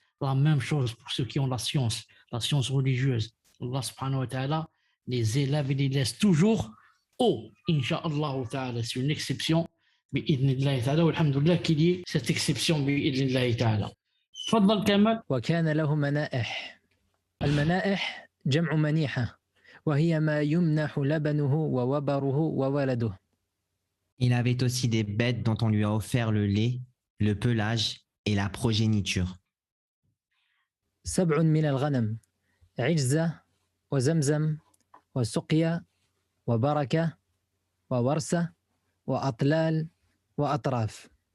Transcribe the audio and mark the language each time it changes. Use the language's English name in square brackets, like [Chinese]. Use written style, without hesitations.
[French] La même chose pour ceux qui ont la science religieuse. Allah subhanahu wa ta'ala les élève et les laisse toujours haut, insha'Allah ta'ala. C'est une exception, bi'idhnillahi ta'ala, walhamdulillah qu'il y ait cette exception, bi'idhnillahi ta'ala. [Arabic] تفضل كمال. وكان له منائح. المنائح جمع منيحة وهي ما يمنح لبنه ووبره وولده. [French] Il avait aussi des bêtes dont on lui a offert le lait, le pelage et la progéniture. [Arabic] 7 من الغنم عجزة وزمزم وسقيا وبركة وورثة وأطلال وأطراف.